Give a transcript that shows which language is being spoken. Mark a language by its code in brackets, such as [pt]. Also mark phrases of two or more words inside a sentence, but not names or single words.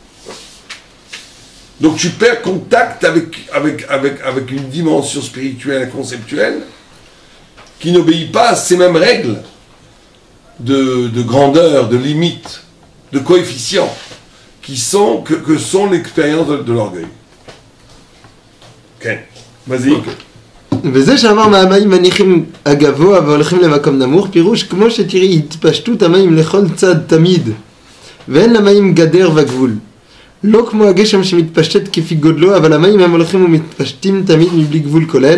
[fr] Donc tu perds contact avec une dimension spirituelle, conceptuelle, qui n'obéit pas à ces mêmes règles de grandeur, de limite, de coefficient, que sont l'expérience de l'orgueil. Ok, vas-y. Okay. [he] וזה שאמר מהמים מניחים הגבוה והולכים למקום נמוך, פירוש כמו שתראי התפשטות המים לכל צד תמיד, ואין למים גדר וגבול. לא כמו הגשם שמתפשט כפי גודלו, אבל המים הם הולכים ומתפשטים תמיד מבלי גבול כולל.